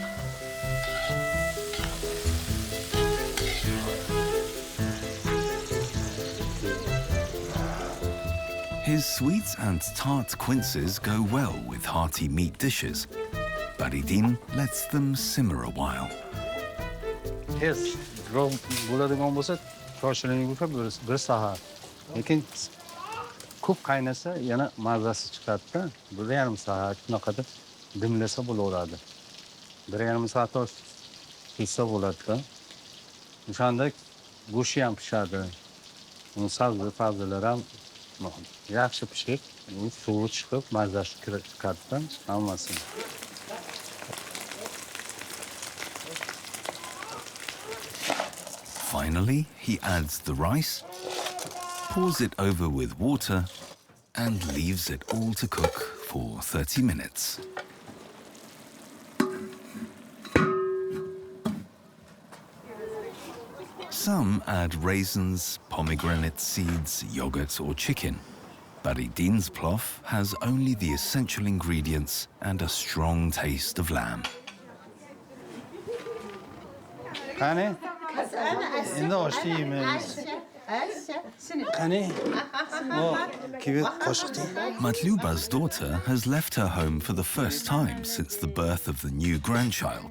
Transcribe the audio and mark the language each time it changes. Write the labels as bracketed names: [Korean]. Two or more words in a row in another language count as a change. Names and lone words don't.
[English] His sweet and tart quinces go well with hearty meat dishes. Baridin lets them simmer a while. [Uzbek] Tez bo'ladigan bo'lsa, shoshilinch bir soat. Lekin ko'p qaynasa yana mazasi chiqadi-da. 1,5 soat shunaqada dimlasa bo'laveradi. 1,5 soat pishsa bo'ladi-da. O'shanda go'shti ham pishadi. Uni sabzi-fazlilar ham yaxshi pishib, suvi chiqib, mazasi chiqadi-da, hammasi. [English] Finally, he adds the rice, pours it over with water, and leaves it all to cook for 30 minutes. Some add raisins, pomegranate seeds, yogurt or chicken. Baridin's plof has only the essential ingredients and a strong taste of lamb. [Uzbek] Qani? Endi oshni yemaymiz. Qani? O, kivi qo'shiqdi. [English] Matluba's daughter has left her home for the first time since the birth of the new grandchild.